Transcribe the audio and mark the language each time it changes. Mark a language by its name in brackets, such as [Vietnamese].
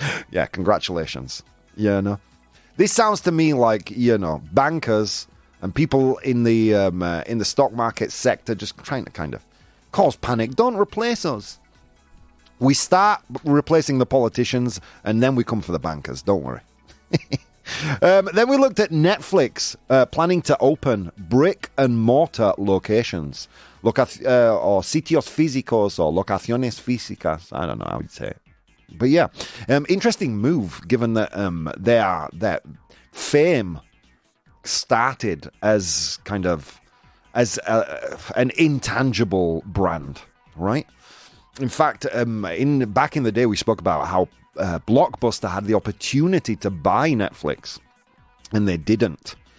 [English] Yeah, congratulations. Yeah, no. This sounds to me like, bankers and people in the stock market sector just trying to kind of cause panic. Don't replace us. We start replacing the politicians, and then we come for the bankers. Don't worry. Then we looked at Netflix planning to open brick-and-mortar locations. [Spanish] Or sitios físicos or locaciones físicas. [English] I don't know how you'd say it. But yeah, interesting move, given that their fame started as kind of as an intangible brand, right? In fact, back in the day, we spoke about how Blockbuster had the opportunity to buy Netflix, and they didn't.